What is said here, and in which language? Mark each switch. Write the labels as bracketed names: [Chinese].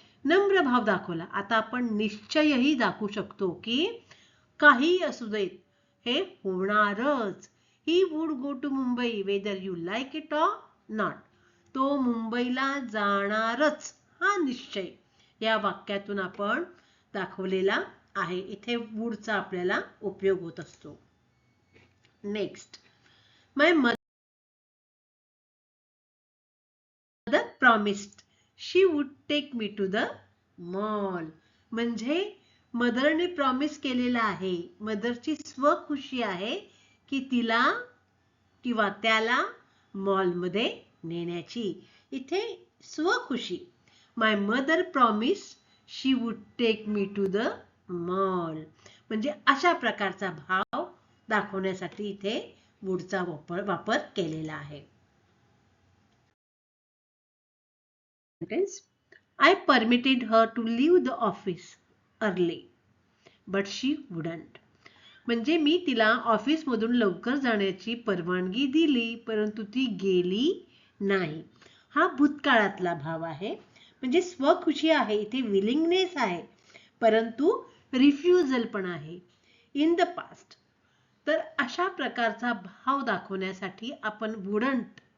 [Marathi] नम्र भाव दाखवला. आता आपण निश्चयही दाखवू शकतो की काही असू देत हे होणारच. [English] He would go to Mumbai whether you like it or not. [Marathi] तो मुंबईला जाणारच हा निश्चय या वाक्यातून आपण दाखवलेला आहे. इथे वुडचा आपल्याला उपयोग होत असतो. [English] Next, my mother promised she would take me to the mall. [Marathi] म्हणजे मदरने प्रॉमिस केलेला आहे, मदरची स्वखुशी आहे की तिला किंवा त्याला मॉल मध्ये नेण्याची. इथे स्वखुशी, [English] My mother promised she would take me to the mall. [Marathi] म्हणजे अशा प्रकारचा भाव दाखवण्यासाठी इथे वुडचा वापर केलेला आहे. [English] I permitted her to leave the office early, but she wouldn't. [Marathi] म्हणजे मी तिला ऑफिस मधून लवकर जाण्याची परवानगी दिली परंतु ती गेली नाही. हा भूतकाळातला भाव आहे. म्हणजे स्वखुशी आहे, इथे विलिंगनेस आहे परंतु रिफ्युजल पण आहे [English] In the past. [Marathi] तर अशा प्रकारचा भाव दाखवण्यासाठी आपण वुडंट